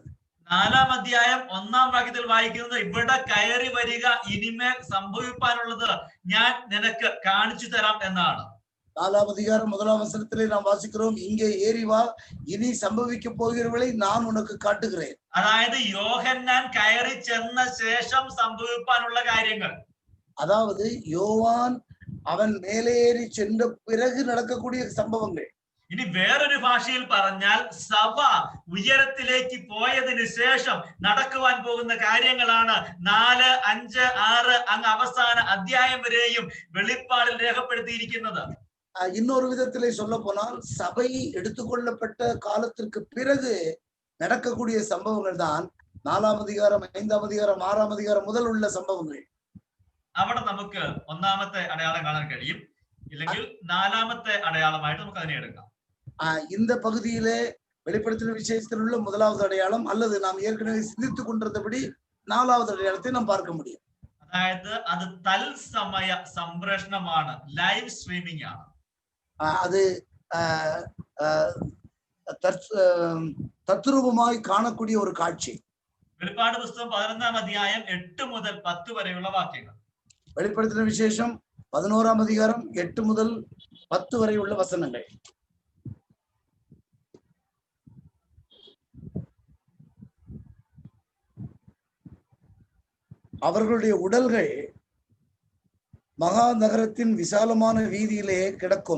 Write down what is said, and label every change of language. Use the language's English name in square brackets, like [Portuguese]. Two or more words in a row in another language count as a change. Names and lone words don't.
[Malayalam] 4-ാം അധ്യായം 1-ാം വാക്യത്തിൽ വായിക്കുന്നത് ഇവിടെ കയറി വരിക ഇനിമേൽ സംഭവിക്കാനുള്ളത് ഞാൻ നിനക്ക് കാണിച്ചു തരാം എന്നാണ്. [Tamil] 4-ാം அதிகாரம் 1-ാം வசனத்திலே நாம் வாசிக்கிறோம், இங்கே ஏறி வா, இனி சம்பவிக்க போகிறவளை நான் உனக்கு காட்டுகிறேன். [Malayalam] അതായത് യോഹന്നാൻ കയറി ചെന്ന ശേഷം സംഭവിക്കാനുള്ള കാര്യങ്ങൾ. [Tamil] அதாவது யோவான் அவன் மேலேறி சென்ற பிறகு நடக்கக்கூடிய சம்பவங்கள். [Malayalam] ഇനി വേറൊരു ഭാഷയിൽ പറഞ്ഞാൽ സഭ ഉയരത്തിലേക്ക് പോയതിനു ശേഷം നടക്കുവാൻ പോകുന്ന കാര്യങ്ങളാണ് 4, 5, 6 അങ്ങ് അവസാന അധ്യായം വരെയും വെളിപ്പാടിൽ രേഖപ്പെടുത്തിയിരിക്കുന്നത്. [Tamil] இன்னொரு விதத்திலே சொல்ல போனால் சபை எடுத்துக்கொள்ளப்பட்ட காலத்திற்கு பிறகு நடக்கக்கூடிய சம்பவங்கள் தான் 4-ாம் அதிகாரம், 5-ാം அதிகாரம், 6-ാം அதிகாரம் முதல் உள்ள சம்பவங்கள். [Malayalam] അവിടെ നമുക്ക് 1-ാമത്തെ അടയാളം കാണാൻ കഴിയും, ഇല്ലെങ്കിൽ 4-ാമത്തെ അടയാളമായിട്ട് നമുക്ക് അതിനെ എടുക്കാം. [Tamil] இந்த பகுதியிலே வெளிப்படுத்தின விசேஷத்தில் உள்ள 1வது அடையாளம் அல்லது நாம் ஏற்கனவே சிந்தித்துக் கொண்டிருந்தபடி 4வது அடையாளத்தை நாம் பார்க்க முடியும். [Malayalam] അതായത് അത് തത്സമയ സംപ്രേഷണമാണ്, [English] live streaming [Malayalam] ആണ്. [Tamil] அது தத்ரூபமாய் காணக்கூடிய ஒரு காட்சி. [Malayalam] വെളിപ്പാട് പുസ്തകം 11-ാം അധ്യായം 8 മുതൽ 10 വരെയുള്ള വാക്യങ്ങൾ. [Tamil] வெளிப்படுத்தின விசேஷம் 11-ாம் அதிகாரம் 8 முதல் 10 வரை உள்ள வசனங்கள். அவர்களுடைய உடல்கள் மகா நகரத்தின் விசாலமான வீதியிலே கிடக்கும்.